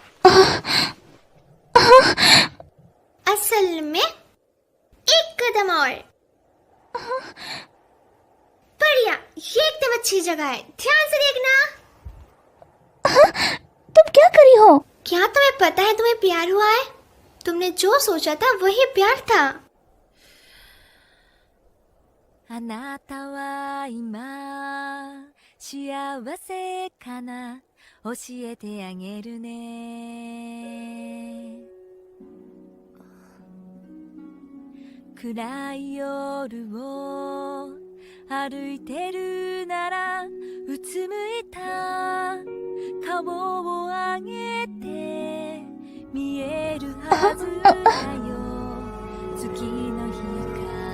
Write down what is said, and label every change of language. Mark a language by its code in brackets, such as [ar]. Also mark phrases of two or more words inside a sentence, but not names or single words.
[hi] असल में एक कदम और। बढ़िया, ये एकदम अच्छी जगह है, ध्यान से देखना। तुम क्या करी हो? क्या तुम्हें पता है तुम्हें प्यार हुआ है? तुमने जो सोचा था वही प्यार था। [ja] あなたは今幸せかな教えてあげるね暗い夜を歩いてるならうつむいた顔を上げて見えるはずだよ月の光